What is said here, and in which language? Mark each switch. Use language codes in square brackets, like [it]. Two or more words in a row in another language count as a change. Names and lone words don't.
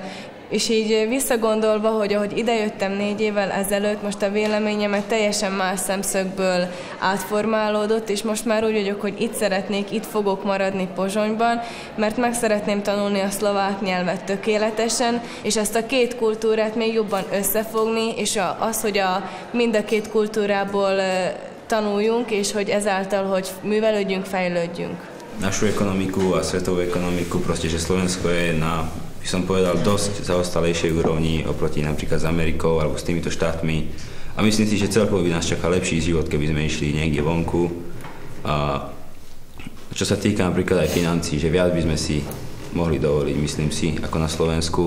[hu] És így visszagondolva, hogy ahogy idejöttem 4 évvel ezelőtt, most a véleményemet teljesen más szemszögből átformálódott, és most már úgy vagyok, hogy itt szeretnék, itt fogok maradni Pozsonyban, mert meg szeretném tanulni a szlovák nyelvet tökéletesen, és ezt a két kultúrát még jobban összefogni, és az, hogy mind a két kultúrából tanuljunk, és hogy ezáltal, hogy művelődjünk, fejlődjünk. [sk] Našu ekonomiku a svetovú ekonomiku, proste, že Slovensko je na, by som povedal, dosť zaostalejšej úrovni oproti napríklad s Amerikou alebo s týmito štátmi. A myslím si, že celkovo by nás čakal lepší život, keby sme išli niekde vonku. A čo sa týka napríklad aj financií, že viac by sme si mohli dovoliť, myslím si, ako na Slovensku.